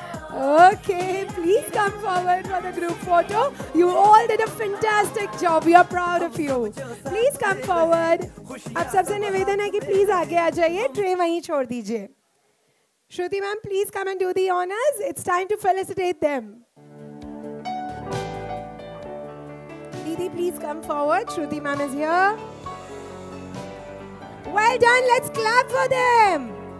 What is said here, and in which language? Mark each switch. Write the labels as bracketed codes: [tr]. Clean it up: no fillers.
[en] Okay, please come forward for the group photo. You all did a fantastic job. We are proud of you. Please come forward. [hi] आप सबसे निवेदन है कि please आगे आ जाइए. Tray वहीं छोड़ दीजिए. [en] Shruti ma'am, please come and do the honors. It's time to felicitate them. Didi, please come forward. Shruti ma'am is here. Well done. Let's clap for them.